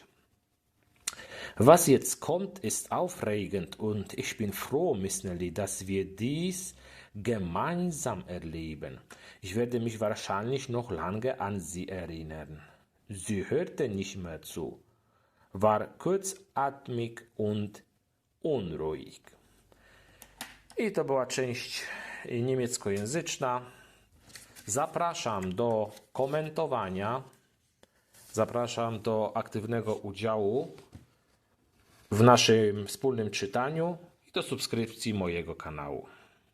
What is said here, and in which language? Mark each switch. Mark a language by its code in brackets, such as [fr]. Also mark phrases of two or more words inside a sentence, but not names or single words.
[de] Was jetzt kommt, ist aufregend und ich bin froh, Miss Nelly, dass wir dies gemeinsam erleben. Ich werde mich wahrscheinlich noch lange an Sie erinnern. Sie hörte nicht mehr zu, war kurzatmig und unruhig. [pl] I to była część niemieckojęzyczna. Zapraszam do komentowania, zapraszam do aktywnego udziału w naszym wspólnym czytaniu i do subskrypcji mojego kanału.